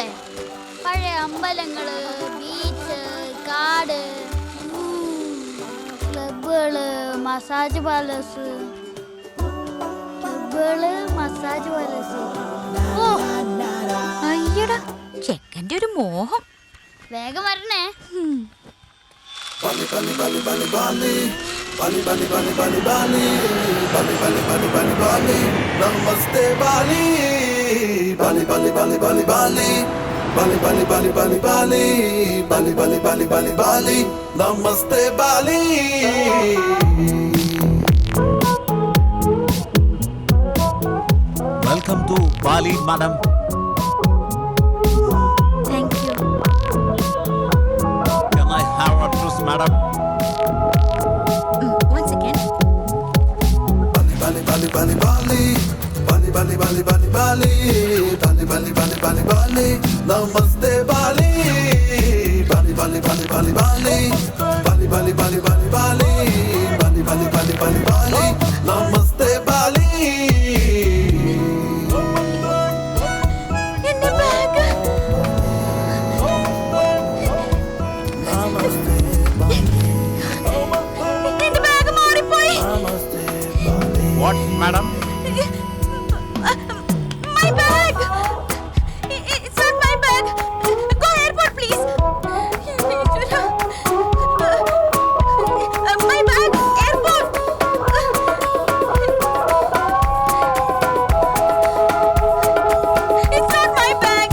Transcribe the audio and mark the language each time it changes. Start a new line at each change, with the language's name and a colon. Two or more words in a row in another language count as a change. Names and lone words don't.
Malayalam: പഴയ അമ്പലങ്ങള്, ബീച്ച്, കാട്, ക്ലബുകള്, മസാജ് പാലസ്. ഓ അയ്യടാ, ചെക്കൻ്റെ ഒരു മോഹം. വേഗം വരണേ. Bali, Bali, Bali, Bali, Bali. Bali, Bali, Bali, Bali, Bali. Bali, Bali, Bali, Bali, Bali. Namaste, Bali. Bali, Bali, Bali, Bali, Bali. Bali, Bali, Bali, Bali, Bali. Bali, Bali, Bali, Bali, Bali. Namaste, Bali.
English: Welcome to Bali, madam. Thank you. Can I have a juice, madam? One second. Bali, Bali, Bali, Bali, Bali. Bali, Bali, Bali, Bali, Bali. Bali, Bali, Bali, Bali, Bali. Namaste, Bali. Bali, Bali, Bali, Bali, Bali. Bali, Bali, Bali, Bali, Bali. Bali, Bali, Bali, Bali, Bali. Namaste, Bali.
Malayalam: എന്റെ ബാഗ്. എന്റെ ബാഗ് മാറിപ്പോയി.
English: What, madam? My bag. It's not my bag. Go airport, please. My bag, airport. It's not my bag.